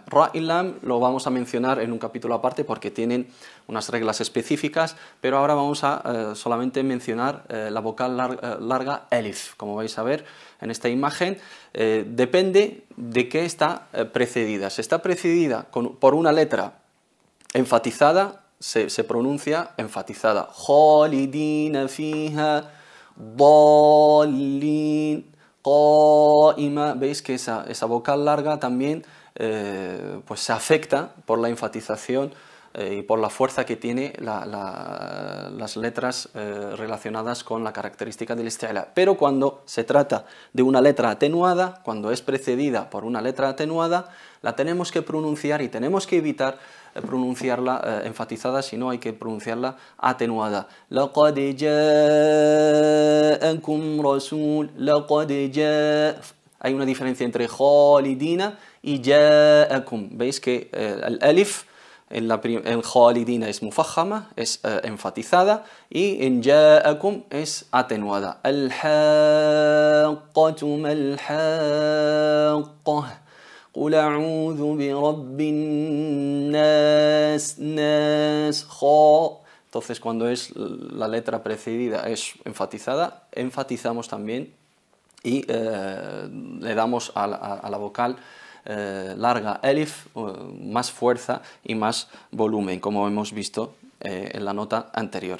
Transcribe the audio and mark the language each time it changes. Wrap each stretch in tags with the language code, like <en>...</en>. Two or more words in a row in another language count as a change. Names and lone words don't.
<es>Ra y lam lo vamos a mencionar en un capítulo aparte porque tienen unas reglas específicas, pero ahora vamos a solamente mencionar la vocal larga elif. Como vais a ver en esta imagen, depende de qué está precedida. Si está precedida por una letra enfatizada, se pronuncia enfatizada.</es> <ar>خالدين فيها، ضالين، قائمة.</ar> <es>Veis que esa vocal larga también pues se afecta por la enfatización y por la fuerza que tiene las letras relacionadas con la característica del isti'la. Pero cuando se trata de una letra atenuada, cuando es precedida por una letra atenuada, la tenemos que pronunciar y tenemos que evitar pronunciarla enfatizada, sino hay que pronunciarla atenuada.</es> <ar>لقد جاءكم رسول، لقد</ar> <es>hay una diferencia entre khalidina y ja'akum. Veis que el alif en khalidina es mufajjama, es enfatizada, y en ja'akum es atenuada.</es> <ar>الحاقة ما الحاقة. قل أعوذ برب الناس ناس خا.</ar> <es>Entonces, cuando es la letra precedida es enfatizada, enfatizamos también y le damos a la vocal larga elif más fuerza y más volumen, como hemos visto en la nota anterior.</es>